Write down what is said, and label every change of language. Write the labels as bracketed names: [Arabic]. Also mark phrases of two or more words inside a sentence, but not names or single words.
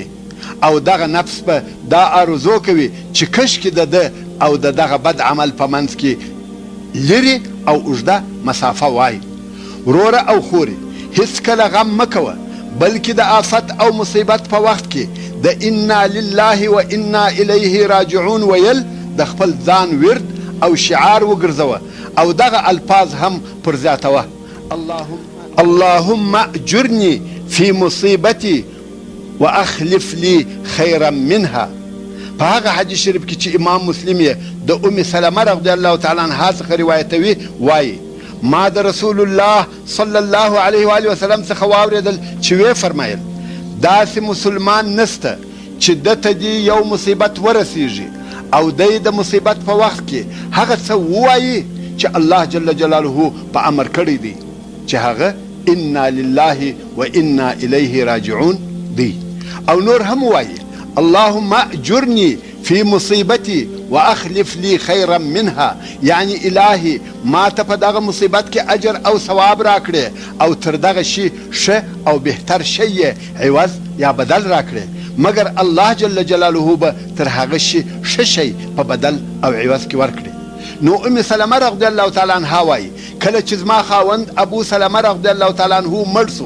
[Pashto] او دغه نفس به دا آرزو کوي چې کشکې د ده او د دغه بد عمل په منځ کې لرې او اوږده مسافه وای. وروره او خورې، هیڅکله غم مه کوه، بلکې د آفت او مصیبت په وخت کې د [Arabic] انا لله و انا الیه راجعون [Pashto] ویل د خپل ځان ورد او شعار وګرځوه او دغه الفاظ هم پر زیاتوه: [Arabic] اللهم اجرني في مصيبتي واخلف لي خيرا منها. [Pashto] په هغه حدیث شریف کې چې امام مسلم یې د ام سلمه [Arabic] رضی الله تعالی عنها [Pashto] څخه روایتوي وایي ما د رسول الله [Arabic] صلی الله علیه و آله وسلم [Pashto] څخه واورېدل چې ویې فرمایل داسې مسلمان نسته چې دته دې یو مصیبت ورسیږي او دی د مصیبت په وخت کې هغه څه ووایي چې [Arabic] الله جل جلاله [Pashto] په امر کړی دی چې هغه [Arabic] انا لله و انا الیه راجعون [Pashto] دی او نور هم وایي [Arabic] اللهم اجرني في مصيبتي واخلف لي خيرا [Pashto] منها یعنی الهي ما ته په دغه مصیبت کې اجر او ثواب راکړي او تر دغه شي ښه او بهتر شی عوض یا بدل راکړي مګر [Arabic] الله جل جلاله [Pashto] به تر هغه شي ښه شی په بدل او عوض کې ورکړي نو ام سلمه [Arabic] رضی الله تعالی عنها [Pashto] وایي کله چې زما خاوند ابو سلمه [Arabic] رضی الله تعالی عنه [Pashto] مړ سو